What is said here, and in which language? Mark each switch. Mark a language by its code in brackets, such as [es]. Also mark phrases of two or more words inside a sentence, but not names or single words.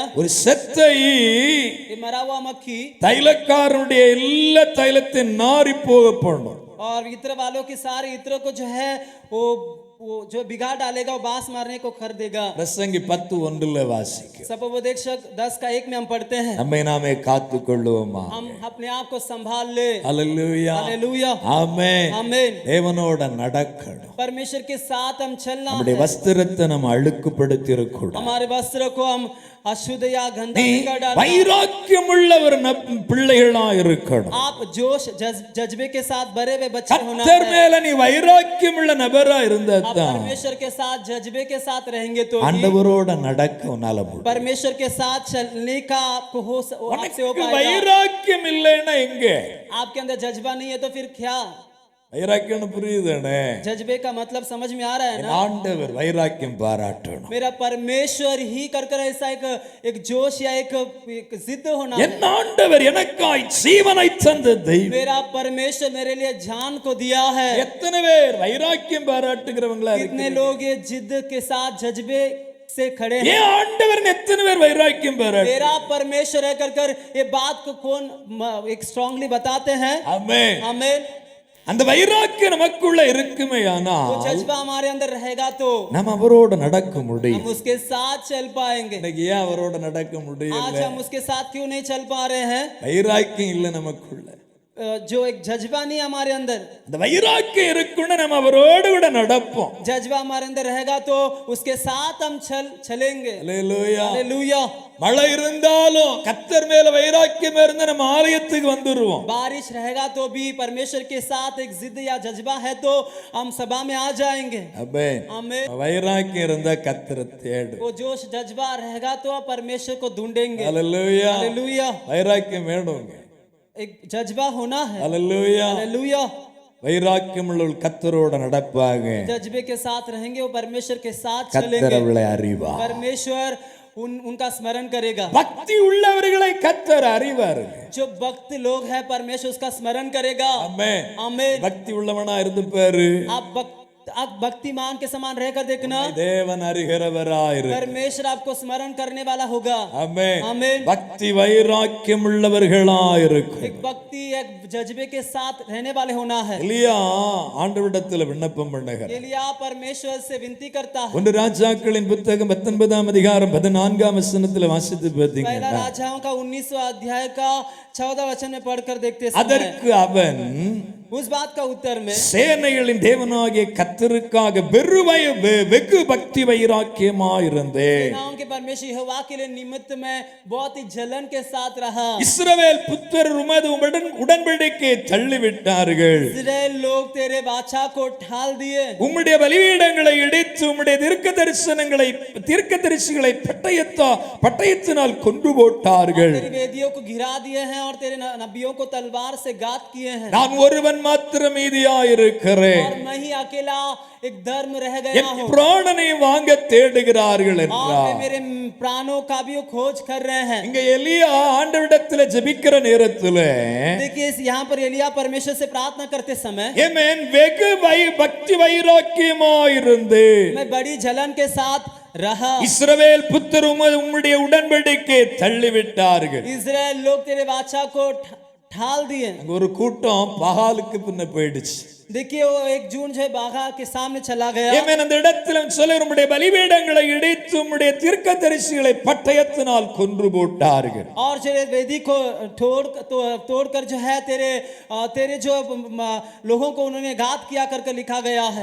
[ta] ஒரு செத்தை [hi] ये मरा हुआ मक्खी [ta] தைலக்காரனுடைய எல்லா தைலத்தையும் நாரி போக பண்ணும். [hi] और इत्र वालों की सारे इत्र को जो है वो जो बिगाड़ डालेगा, वो बांस मारने को कर देगा। [ta] பிரசங்கி 10:1 வாசிக்க. [hi] सपोपदेशक 10:1 में हम पढ़ते हैं, [ta] நம்மை நாமே காத்து கொள்ளுவோமா. [hi] हम अपने आप को संभाल ले। [ta] ஹல்லேலூயா, [hi] हालेलुया, [ta] ஆமென். [hi] आमीन। [ta] தேவனோட நடக்கணும். [hi] परमेश्वर के साथ हम चलना [ta] நம்முடைய [hi] है। [ta] வஸ்திரத்தை நம்ம அழுக்குப்படுத்தி இருக்கக்கூடாது. [hi] हमारे वस्त्र को हम अशुद्ध या गंदा [ta] நீ [hi] नहीं कर डालना। [ta] வைராக்கியமுள்ள ஒரு பிள்ளைகளா இருக்கணும். [hi] आप जोश जज्बे के साथ भरे हुए बच्चे होना [ta] கர்த்தர் [hi] है। [ta] மேல நீ வைராக்கியமுள்ள நபரா இருந்தா [hi] आप [ta] தான் [hi] परमेश्वर के साथ जज्बे के साथ रहेंगे तो ही [ta] ஆண்டவரோட நடக்க உன்னால முடியும். [hi] परमेश्वर के साथ चलने का आपको आपसे हो [ta] உனக்கு [hi] पाएगा। [ta] வைராக்கியம் இல்லைன்னா எங்க? [hi] आपके अंदर जज्बा नहीं है तो फिर क्या? [ta] வைராக்கியம் புரியுதானே? [hi] जज्बे का मतलब समझ में आ रहा है ना? [ta] ஆண்டவர் வைராக்கியம் பாராட்டணும். [hi] मेरा परमेश्वर ही कर ऐसा एक जोश या एक जिद होना है। [ta] என் ஆண்டவர் எனக்காய் ஜீவனை தந்த தெய்வம். [hi] मेरा परमेश्वर मेरे लिए जान को दिया है। [ta] எத்தனை பேர் வைராக்கியம் பாராட்டுகிறவங்களா [hi] कितने [ta] இருக்கீங்க? [hi] लोग ये जिद के साथ जज्बे से खड़े हैं? [ta] ஏன் ஆண்டவர் எத்தனை பேர் வைராக்கியம் பாராட்டு? [hi] मेरा परमेश्वर है कर ये बात को कौन एक स्ट्रांगली बताते हैं? [ta] ஆமென். [hi] आमीन। [ta] அந்த வைராக்கியம் நமக்குள்ள இருக்குமே [hi] वो [ta] ஆனால் [hi] जज्बा हमारे अंदर रहेगा तो [ta] நம்ம அவரோட நடக்க முடியும். [hi] हम उसके साथ चल पाएंगे। [ta] இன்னைக்கு ஏன் அவரோட நடக்க முடியல? [hi] आज हम उसके साथ क्यों नहीं चल पा रहे हैं? [ta] வைராக்கியம் இல்ல நமக்குள்ள. [hi] जो एक जज्बा नहीं हमारे अंदर, [ta] அந்த வைராக்கியம் இருக்குன்னு நம்ம அவரோடு கூட நடப்போம். [hi] जज्बा हमारे अंदर रहेगा तो उसके साथ हम चलेंगे। [ta] அல்லேலூயா. [hi] हालेलुया। [ta] மழை இருந்தாலும் கர்த்தர் மேல வைராக்கியம் இருந்தா நம்ம ஆலயத்துக்கு வந்துருவோம். [hi] बारिश रहेगा तो भी परमेश्वर के साथ एक जिद या जज्बा है तो हम सभा में आ जाएंगे। [ta] ஆமென். [hi] आमीन। [ta] வைராக்கியம் இருந்தா கர்த்தரை தேடு. [hi] वो जोश जज्बा रहेगा तो आप परमेश्वर को ढूंढेंगे। [ta] அல்லேலூயா. [hi] हालेलुया। [ta] வைராக்கியம் வேணுங்க. [hi] एक जज्बा होना है। [ta] அல்லேலூயா. [hi] हालेलुया। [ta] வைராக்கியம் உள்ள கர்த்தரோட நடப்பாங்க. [hi] जज्बे के साथ रहेंगे, वो परमेश्वर के साथ [ta] கர்த்தர் [hi] चलेंगे। [ta] அவளை அறிவார். [hi] परमेश्वर उनका स्मरण करेगा। [ta] பக்தி உள்ளவர்களை கர்த்தர் அறிவாருங்க. [hi] जो भक्त लोग हैं परमेश्वर उसका स्मरण करेगा। [ta] ஆமென். [hi] आमीन। [ta] பக்தி உள்ளவனா இருந்து பாரு. [hi] आप भक्तिमान के समान रहकर देखना, [ta] தேவன் அறிகிறவராயிரு. [hi] परमेश्वर आपको स्मरण करने वाला होगा। [ta] ஆமென். [hi] आमीन। [ta] பக்தி வைராக்கியம் உள்ளவர்களாயிருக்கு. [hi] एक भक्ति एक जज्बे के साथ रहने वाले होना है। [ta] எலியா ஆண்டவரிடத்தில் விண்ணப்பம் பண்ணுகிறார். [hi] एलिया परमेश्वर से विनती करता है। [ta] 1 ராஜாக்களின் புத்தகம் 19ஆம் அதிகாரம் 14ஆம் வசனத்தில் வாசித்து [hi] पहला [ta] பார்த்தீங்கன்னா [hi] राजाओं का 19वां अध्याय का 14 वचन में पढ़कर देखते समय [ta] அதற்கு அவன் [hi] उस बात का उत्तर में [ta] சேனைகளின் தேவனாகிய கர்த்தருக்காக வெகு பக்தி வைராக்கியமாயிருந்தேன். [hi] सेनाओं के परमेश्वर यहोवा के लिए निमित्त में बहुत ही जलन के साथ रहा। [ta] இஸ்ரவேல் புத்திரர் உமது உடன்படிக்கையை தள்ளிவிட்டார்கள். [hi] इस्राएल लोग तेरे वाचा को ढाल दिए। [ta] உம்முடைய பலிபீடங்களை இடித்து உம்முடைய தீர்க்கதரிசிகளை பட்டயத்தினால் கொன்று போட்டார்கள். [hi] तेरी वेदियों को गिरा दिए हैं और तेरे नबियों को तलवार से घात किए हैं। [ta] நான் ஒருவன் மாத்திரம் மீதியாயிருக்கிறேன். [hi] और मैं ही अकेला एक धर्म रह गया [ta] என் [hi] हूँ [ta] பிராணனை வாங்க தேடுகிறார்கள் [hi] और [ta] என்றார். [hi] वे मेरे प्राणों का भी खोज कर रहे हैं। [ta] இங்க எலியா ஆண்டவரிடத்துல ஜெபிக்கிற நேரத்துல [hi] देखिए यहाँ पर एलिया परमेश्वर से प्रार्थना करते समय [ta] ஆமென் வெகு பக்தி வைராக்கியமாயிருந்து [hi] मैं बड़ी जलन के साथ रहा। [ta] இஸ்ரவேல் புத்தர் உம்முடைய உடன்படிக்கை தள்ளிவிட்டார்கள். [hi] इजराइल लोग तेरे वाचा को ढाल दिए। [ta] அங்க ஒரு கூட்டம் பகாலுக்கு பின்ன போயிடுச்சு. [hi] देखिए वो एक जून जो है बागा के सामने चला गया। [ta] ஆமென். அந்த இடத்துல சொல்ல உம்முடைய பலிபீடங்களை இடித்து உம்முடைய தீர்க்கதரிசிகளை பட்டயத்தினால் கொன்று போட்டார்கள். [hi] और जो वेदी को तोड़कर जो है तेरे जो लोगों को उन्होंने घात किया करके लिखा गया है।